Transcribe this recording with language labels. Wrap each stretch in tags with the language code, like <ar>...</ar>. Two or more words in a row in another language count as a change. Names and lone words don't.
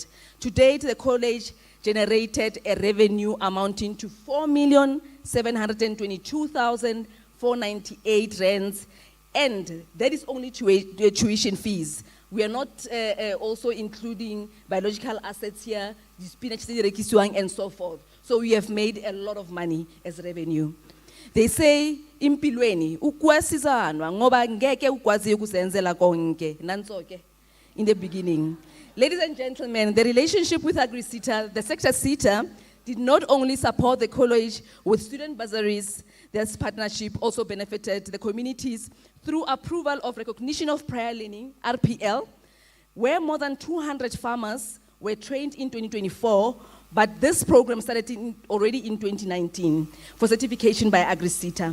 <en>To date, the college generated a revenue amounting to 4,722,498 rands, and that is only tuition fees. We are not also including biological assets here, the spinach and so forth. So we have made a lot of money as revenue. They say,</en> <zu>impilweni, ukwasizanwa, ngoba ngeke ukwazi ukusenzela konke, nansoke,</zu> <en>in the beginning. Ladies and gentlemen, the relationship with AgriSeta, the sector SETA, did not only support the college with student bursaries, this partnership also benefited the communities through approval of recognition of prior learning, RPL, where more than 200 farmers were trained in 2024, but this program started already in 2019 for certification by AgriSeta.</en>